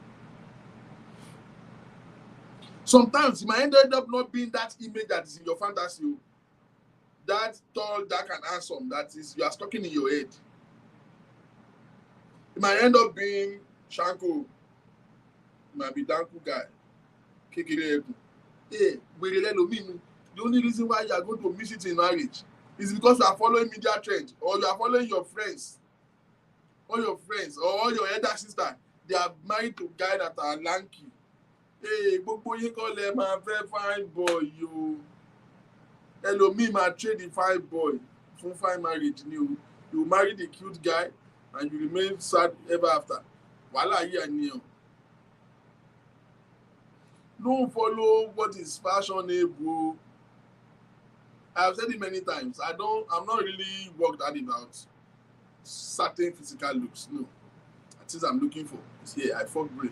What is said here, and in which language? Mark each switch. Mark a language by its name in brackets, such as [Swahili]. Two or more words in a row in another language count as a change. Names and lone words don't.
[English] Sometimes it might end up not being that image that is in your fantasy, that tall, dark, and handsome that is you are stuck in your head. It might end up being Shanko. might be danku guy. [Yoruba] Kékeré ẹkùn. Hey, wèrè lẹ́lòmíì. [English] The only reason why you are going to miss it in marriage is because you are following media trend, or you are following your friends, or your elder sister. They are married to guys that are lanky. [Yoruba] Hey, gbogbo yín kọ́ lẹ máa fẹ́ [English] fine boy [Yoruba] yo. Ẹlòmíì máa [English] trade the fine boy [Yoruba] fún [English] fine marriage [Yoruba] ni o. [English] You marry the cute guy and you remain sad ever after. [Yoruba] Wàhálà yìí àníyàn. [English] Don't follow what is fashionable. I've said it many times. I'm not really worked out about certain physical looks. No. The things I'm looking for is here. I fuck brain.